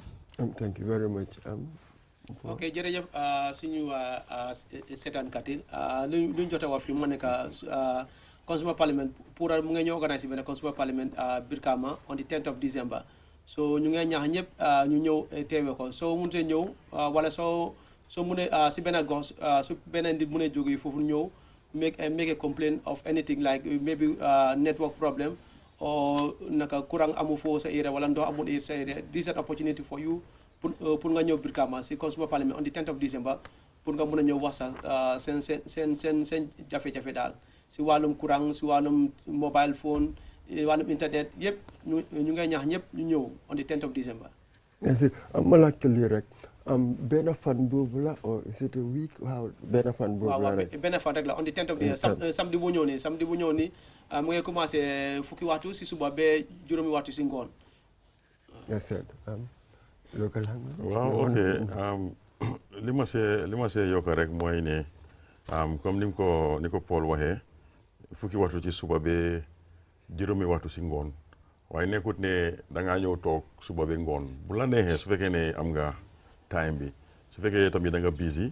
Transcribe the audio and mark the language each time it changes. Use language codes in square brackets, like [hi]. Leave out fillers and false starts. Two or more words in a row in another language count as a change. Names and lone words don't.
[en] Thank you very much. [wo] Okay, jërëjëf suñu seetaan katil luñ jota wax fi mu nekk Consumer Parliament Pura mu ngi ñu organise benn Consumer Parliament Brikama [en] on the 10th of December. [wo] so ñu ngi ñaax ñëpp ñu ñëw teewe ko soo mënutee ñëw wala soo mënee si benn gox su benn nit mënee jógee foofu ñëw [en] make a complaint of anything like maybe network problem [wo] or naka kurang amu fo sa area wala ndox amul sa area. [en] This is an opportunity for you [wo] pour nga ñëw Brikama si Consumer Parliament [en] on the 10th of December [wo] pour nga mën a ñëw wax sa seen jafe-jafe daal si wàllum kurang si wàllum [en] mobile phone [wo] wàllum internet yëpp ñu ngay ñaax ñëpp ñu ñëw [en] on the 10th of December. [wo] merci ma laajte lii rek benn fan boobu la [en] or is it a week [wo] waaw benn fan boobu la rek. benn fan rek la [en] on the 10th of December [wo] samedi bu ñëw nii mu ngi commencé fukki waxtu si suba ba juróomi waxtu si ngoon. local waaw ok li ma see yokk rek mooy ne comme ni ko Paul waxee fukki waxtu ci suba ba juróomi waxtu si ngoon waaye nekkut ne da ngaa ñëw toog suba ba ngoon bu la neexee su fekkee ne am nga time bi su fekkee tamit da nga busy